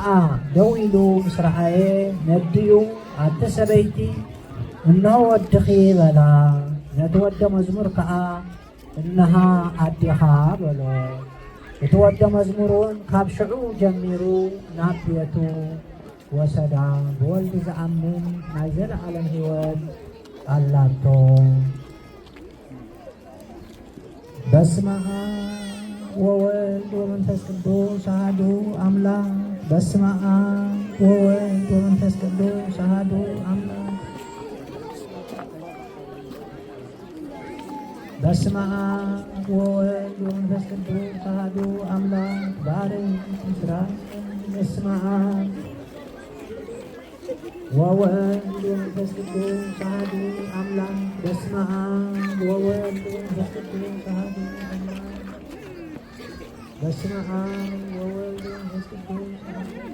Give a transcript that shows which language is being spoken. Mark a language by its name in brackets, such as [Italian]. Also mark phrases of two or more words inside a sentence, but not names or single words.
[Tigrinya] ደው ኢሉ ምስ ረኣየ ነዲኡ ኣቲ ሰበይቲ እነሆ ወድኺ በላ። ነቲ ወደ መዝሙር ከዓ እነሃ ኣዲኻ በሎ። እቲ ወደ መዝሙር እውን ካብ ሽዑ ጀሚሩ ናብ ቤቱ ወሰዳ። ብወልዲ ዝኣምን ናይ ዘለዓለም ህይወት ኣላቶ። [Geez] በስመ አብ ወወልድ ወመንፈስ ቅዱስ አሐዱ አምላክ። በስመ አብ ወወልድ ወመንፈስ ቅዱስ አሐዱ አምላክ። በስመ አብ ወወልድ ወመንፈስ ቅዱስ አሐዱ አምላክ። ባርክ እስራኤል። በስመ አብ ወወልድ ወመንፈስ ቅዱስ አሐዱ አምላክ። በስመ አብ ወወልድ ወመንፈስ ቅዱስ አሐዱ አምላክ። በስመ አብ ወወልድ ወመንፈስ ቅዱስ አሐዱ